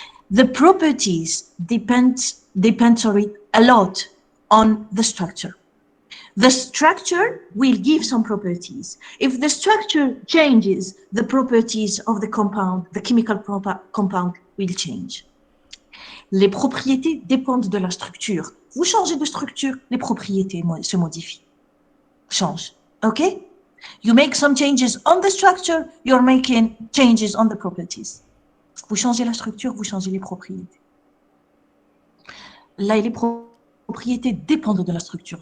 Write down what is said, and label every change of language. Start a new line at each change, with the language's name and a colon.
English: The properties depend a lot on the structure. The structure will give some properties. If the structure changes, the properties of the compound, the chemical compound will change.
French: Les propriétés dépendent de la structure. Vous changez de structure, les propriétés se modifient.
English: Change. Okay? You make some changes on the structure, you're making changes on the properties.
French: Vous changez la structure, vous changez les propriétés. Là, les propriétés dépendent de la structure.